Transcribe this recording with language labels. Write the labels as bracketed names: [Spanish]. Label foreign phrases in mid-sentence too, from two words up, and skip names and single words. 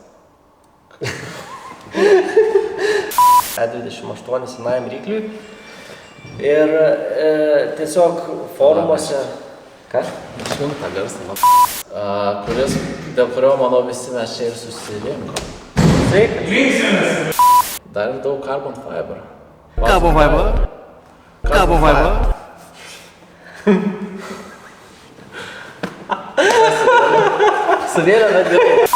[Lithuanian] E28 senajam rykliui. Ir tiesiog forumuose... Ką? Švintą garsą. Dėl kurio, manau, visi mes čia ir susirinkom. Sveikas. Dar ir daug [English] carbon fiber. Carbon fiber. Carbon fiber. [Lithuanian] Suvėlė, bet gerai.